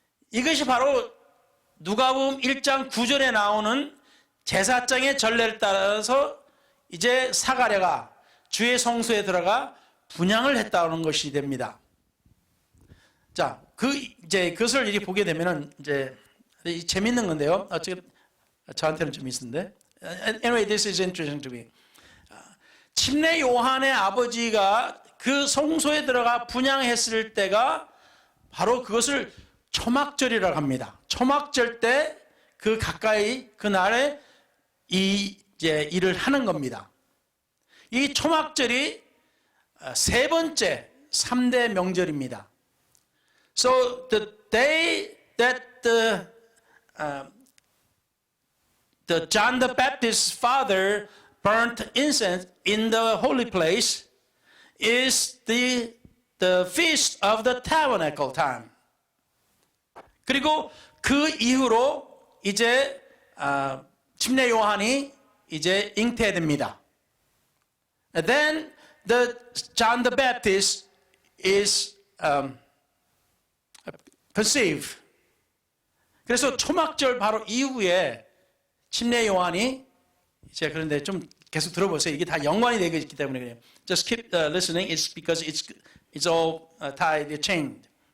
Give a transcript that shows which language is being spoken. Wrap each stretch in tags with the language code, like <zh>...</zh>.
<ko>이것이 바로 누가복음 1장 9절에 나오는 제사장의 전례를 따라서 이제 사가랴가 주의 성소에 들어가 분향을 했다는 것이 됩니다. 자, 이제 그것을 이렇게 보게 되면은 이제 재밌는 건데요. 지금 저한테는 좀 있는데.</ko> <en>Anyway, this is interesting to me.</en> <ko>침례 요한의 아버지가 그 성소에 들어가 분향했을 때가 바로 그것을 초막절이라고 합니다. 초막절 때 그 가까이 그날에 이제 일을 하는 겁니다. 이 초막절이 세 번째 3대 명절입니다.</ko> <en>So the day that the John the Baptist's father burnt incense in the holy place is the feast of the tabernacle time.</en> <ko>그리고 그 이후로 이제 침례 요한이 이제 잉태됩니다.</ko> <en>And then John the Baptist is conceived.</en> <ko>그래서 초막절 바로 이후에 침례 요한이 이제 그런데 좀 계속 들어보세요. 이게 다 연관이 되어 있기 때문에 그래요.</ko> <en>Just keep listening. It's because it's all tied, chained.</en>